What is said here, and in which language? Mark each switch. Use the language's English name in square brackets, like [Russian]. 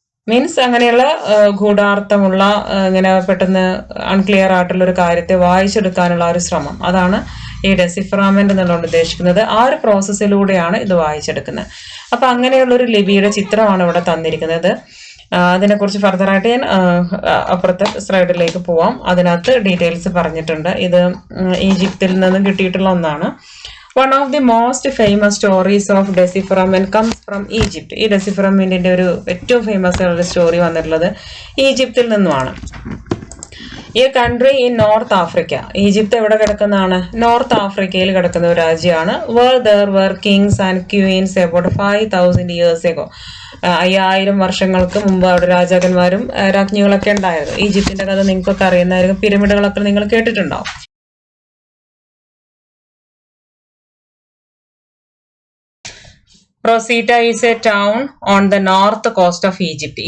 [Malayalam] Means അങ്ങനെയുള്ള ഗൂഢാർത്ഥമുള്ള, ഇങ്ങനെ പെട്ടെന്ന് അൺക്ലിയർ ആയിട്ടുള്ള ഒരു കാര്യത്തെ വായിച്ചെടുക്കാനുള്ള ഒരു ശ്രമം, അതാണ് ഈ ഡെസിഫറാമെന്റ് എന്നുള്ളത് ഉദ്ദേശിക്കുന്നത്. ആ ഒരു പ്രോസസ്സിലൂടെയാണ് ഇത് വായിച്ചെടുക്കുന്നത്. അപ്പൊ അങ്ങനെയുള്ള ഒരു ലിപിയുടെ ചിത്രമാണ് ഇവിടെ തന്നിരിക്കുന്നത്. അതിനെക്കുറിച്ച് ഫർദറായിട്ട് ഞാൻ അപ്പുറത്തെ സ്ലൈഡിലേക്ക് പോവാം. അതിനകത്ത് ഡീറ്റെയിൽസ് പറഞ്ഞിട്ടുണ്ട്. ഇത് ഈജിപ്തിൽ നിന്നും കിട്ടിയിട്ടുള്ള ഒന്നാണ്. [English] One of the most famous stories of decipherment comes from Egypt. [Malayalam] ഈ ഡെസിഫറമെന്റിന്റെ ഒരു ഏറ്റവും ഫേമസ് ആയിട്ടുള്ള സ്റ്റോറി വന്നിട്ടുള്ളത് ഈജിപ്തിൽ നിന്നുമാണ്. [English] ഈ country in North Africa. [Malayalam] Egypt എവിടെ കിടക്കുന്നതാണ്? നോർത്ത് ആഫ്രിക്കയിൽ കിടക്കുന്ന ഒരു രാജ്യമാണ്. [English] Where there were kings and queens about 5000 years ago. [Malayalam] 5000 വർഷങ്ങൾക്ക് മുമ്പ് അവിടെ രാജാക്കന്മാരും രാജ്ഞികളൊക്കെ ഉണ്ടായിരുന്നു. ഈജിപ്തിന്റെ കഥ നിങ്ങൾക്കൊക്കെ അറിയുന്നതായിരിക്കും. പിരമിഡുകളൊക്കെ നിങ്ങൾ കേട്ടിട്ടുണ്ടാവും. [English] Rosetta is a town on the north coast of Egypt.